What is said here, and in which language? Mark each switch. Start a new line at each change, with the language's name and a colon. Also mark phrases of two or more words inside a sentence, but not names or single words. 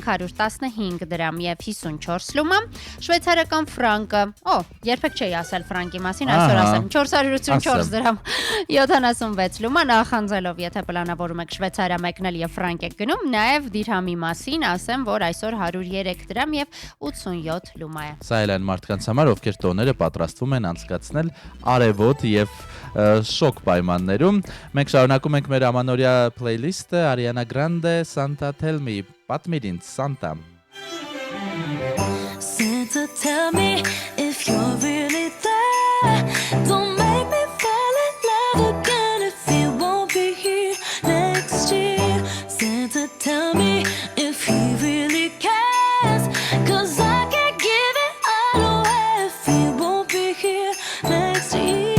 Armenian: 515 դրամ եւ 54 լումա, շվեյցարական ֆրանկը, երբեք չէի ասել ֆրանկի մասին, այսօր ասեմ 484 դրամ 76 լումա, նախանձելով, եթե պլանավորում եք Շվեյցարիա մեկնել եւ ֆրանկ եք գնում, նաեւ դիրհամի մասին ասեմ, որ այսօր 103 դրամ եւ 87 լումա է։ Սա էլ այն մարդկանց համար, ովքեր տոները պատրաստվում են անցկացնել արևոտ եւ շոկ պայմաններում։ Մենք շարունակում ենք մեր ամանորյա playlist-ը, Ariana Grande, Santa Tell Me, պատմիր ինձ Santa.
English: Santa, tell me if you're really there. Don't make me fall in love again if you won't be here next year. Santa, tell me if he really cares, 'cause I can't give it all away if he won't be here next year.